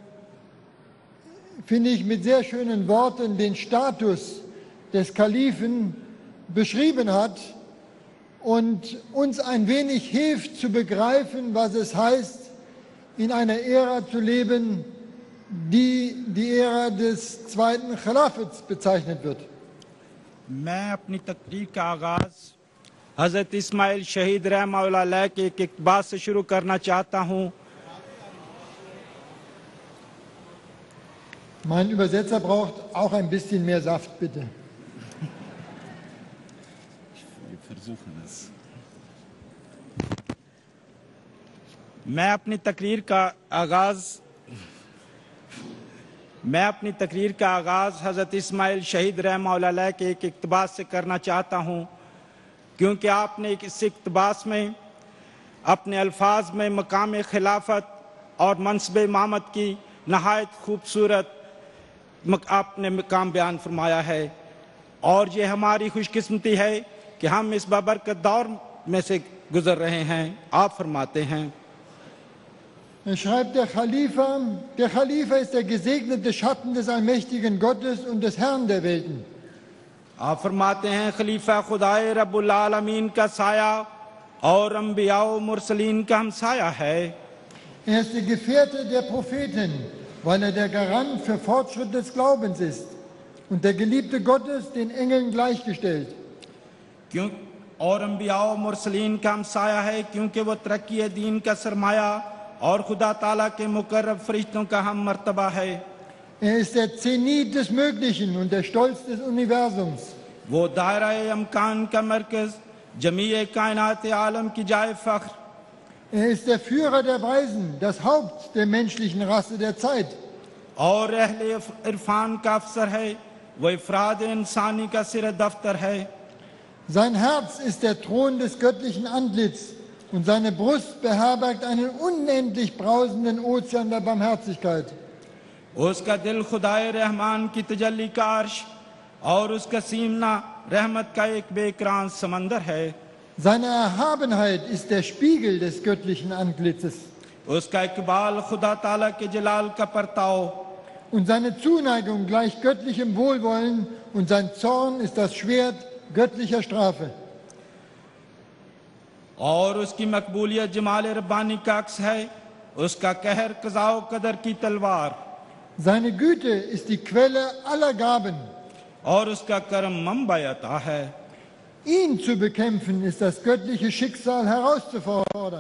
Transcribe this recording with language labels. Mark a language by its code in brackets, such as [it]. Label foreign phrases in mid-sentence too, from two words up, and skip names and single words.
[de] finde ich, mit sehr schönen Worten den Status des Kalifen beschrieben hat und uns ein wenig hilft zu begreifen, was es heißt, in einer Ära zu leben, die die Ära des zweiten Khilafats bezeichnet wird. [ur] میں اپنی تقریر کا آغاز حضرت اسماعیل شہید رحمۃ اللہ علیہ کے ایک اقتباس سے شروع کرنا چاہتا ہوں. [de] Mein Übersetzer braucht auch ein bisschen mehr Saft, bitte. Wir versuchen es. [ur] میں اپنی تقریر کا آغاز حضرت اسماعیل شہید رحمۃ اللہ علیہ کے ایک اقتباس سے کرنا چاہتا ہوں، کیونکہ آپ نے اس اقتباس میں اپنے الفاظ میں مقام خلافت اور منصب امامت کی نہایت خوبصورت آپ نے مقام بیان فرمایا ہے، اور یہ ہماری خوش قسمتی ہے کہ ہم اس بابرکت دور میں سے گزر رہے ہیں. آپ فرماتے ہیں, [de] Er schreibt, der Khalifa ist der gesegnete Schatten des allmächtigen Gottes und des Herrn der Welten. [ur] آپ فرماتے ہیں، خلیفہ خدائے رب العالمین کا سایہ اور انبیاء و مرسلین کا ہمسایہ ہے. [de] Er ist der Gefährte der Propheten, weil er der Garant für Fortschritt des Glaubens ist und der Geliebte Gottes, den Engeln gleichgestellt. [ur] کیوں اور انبیاء و مرسلین کا ہمسایہ ہے، کیونکہ وہ ترقی دین کا سرمایہ اور خدا تعالیٰ کے مقرب فرشتوں کا ہم مرتبہ ہے. [de] Er ist der Zenit des Möglichen und der Stolz des Universums. [ur] وہ دائرہ امکان کا مرکز جمیع کائنات عالم کی جائے فخر. [de] Er ist der Führer der Weisen, das Haupt der menschlichen Rasse der Zeit. [ur] اور اہل عرفان کا افسر ہے، وہ افراد انسانی کا سر دفتر ہے. [de] Sein Herz ist der Thron des göttlichen Antlitz und seine Brust beherbergt einen unendlich brausenden Ozean der Barmherzigkeit. [ur] اس کا دل خدائے رحمان کی تجلی کا عرش اور اس کا سینہ رحمت کا ایک بے قرار سمندر ہے. [de] Seine Erhabenheit ist der Spiegel des göttlichen Antlitzes. [ur] اس کا اقبال خدا تعالیٰ کے جلال کا پرتو [de] Und seine Zuneigung gleich göttlichem Wohlwollen und sein Zorn ist das Schwert göttlicher Strafe. [ur] اور اس کی مقبولیت جمال ربانی کا عکس ہے، اس کا قہر قضا و قدر کی تلوار. [de] Seine Güte ist die Quelle aller Gaben. [ur] اور اس کا کرم منبع عطا ہے. [de] Ihn zu bekämpfen ist das göttliche Schicksal herauszufordern.